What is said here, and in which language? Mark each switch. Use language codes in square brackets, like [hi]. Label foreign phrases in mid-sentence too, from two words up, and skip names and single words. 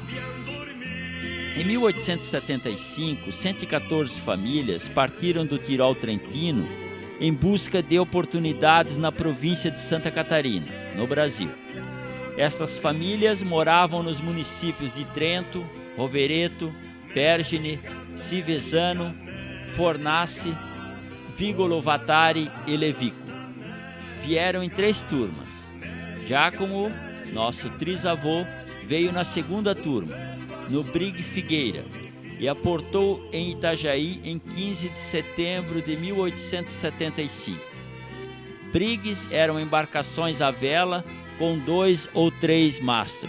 [pt] Em 1875, 114 famílias partiram do Tirol Trentino em busca de oportunidades na província de Santa Catarina, no Brasil. Essas famílias moravam nos municípios de Trento, Rovereto, Pergine, Civesano, Fornace, Vigolo Vatari e Levico. Vieram em 3 turmas. Giacomo, nosso trisavô, veio na segunda turma, no Brig Figueira, e aportou em Itajaí em 15 de setembro de 1875. Brigs eram embarcações à vela com 2 ou 3 mastros.